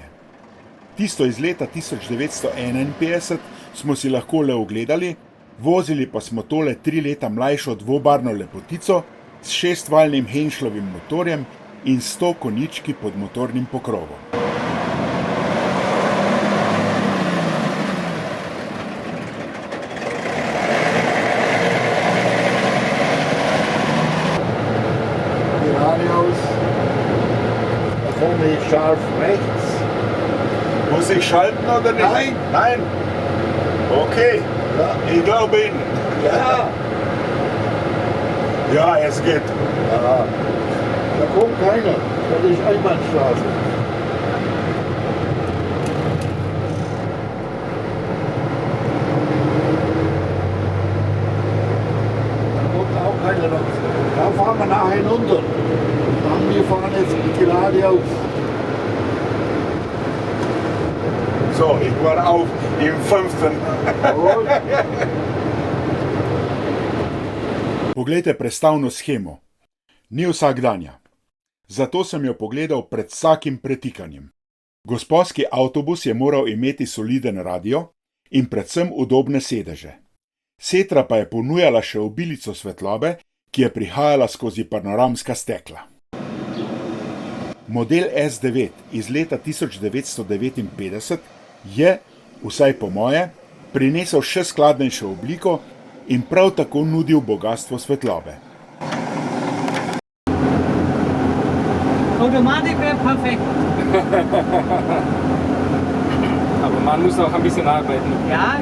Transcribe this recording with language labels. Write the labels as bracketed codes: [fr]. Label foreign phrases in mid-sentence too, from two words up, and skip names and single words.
[sl] Tisto iz leta 1951 smo si lahko le ogledali, vozili pa smo tole 3 leta mlajšo dvobarvno lepotico s 6-valjnim Henschlovim motorjem in 100 konjički pod motornim pokrovom. [de] Da vorne ist scharf rechts. Muss ich schalten oder nicht? Nein. Nein? Okay. Ja. Ich glaube Ihnen. Ja. Ja, es geht. Ja. Da kommt keiner. Das ist Einbahnstraße. Da kommt auch keiner noch. Da fahren wir nachher hinunter. Wir fahren jetzt geradeaus. So, ich war auf im 5. [sl] Poglejte prestavno shemo. Ni vsakdanja. Zato sem jo pogledal pred vsakim pretikanjem. Gospodski avtobus je moral imeti soliden radio in predvsem udobne sedeže. Setra pa je ponujala še obilico svetlobe, ki je prihajala skozi panoramska stekla. Model S9 iz leta 1959 je, vsaj po moje, prinesel še skladnejšo obliko in prav tako nudil bogastvo svetlobe. [de] Automatik wäre perfekt. Aber man muss auch ein bisschen arbeiten. Ja.